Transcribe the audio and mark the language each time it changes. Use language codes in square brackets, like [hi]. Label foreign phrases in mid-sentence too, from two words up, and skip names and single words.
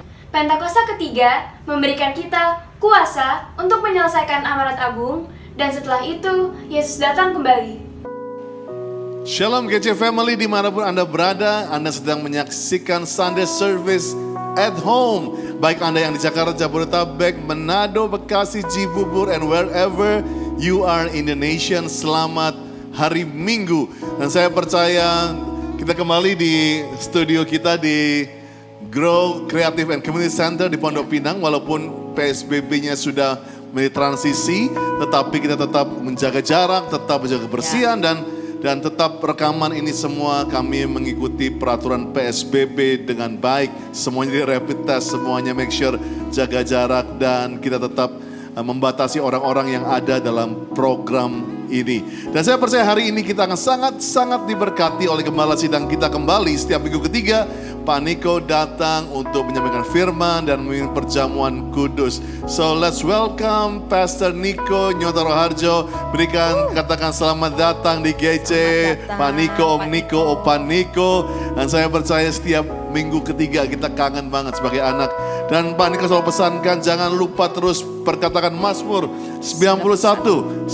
[id] Pentakosta ketiga memberikan kita kuasa untuk menyelesaikan amanat agung, dan setelah itu Yesus datang kembali. Shalom GC Family dimanapun Anda berada, Anda sedang menyaksikan [en] Sunday Service at home. [id] Baik Anda yang di Jakarta, Jabodetabek, Manado, Bekasi, Cibubur, [en] and wherever you are in the nation, [id] selamat hari Minggu. Dan saya percaya kita kembali di studio kita di Grow Creative and Community Center di Pondok Pinang. Walaupun PSBB-nya sudah transisi, tetapi kita tetap menjaga jarak, tetap menjaga kebersihan, dan tetap rekaman ini semua kami mengikuti peraturan PSBB dengan baik. Semuanya di rapid test, semuanya [en] make sure [id] jaga jarak, dan kita tetap membatasi orang-orang yang ada dalam program ini. Dan saya percaya hari ini kita akan sangat-sangat diberkati oleh Gembala Sidang kita kembali setiap minggu ketiga. Pak Niko datang untuk menyampaikan firman dan memimpin perjamuan kudus. [en] So let's welcome Pastor Niko Nyotoro Harjo. [id] Berikan, katakan selamat datang di GC. Pak Niko, Om Niko, Opa Niko. Dan saya percaya setiap minggu ketiga kita kangen banget sebagai anak. Dan Pak Niko selalu pesankan jangan lupa terus perkatakan Mazmur 91.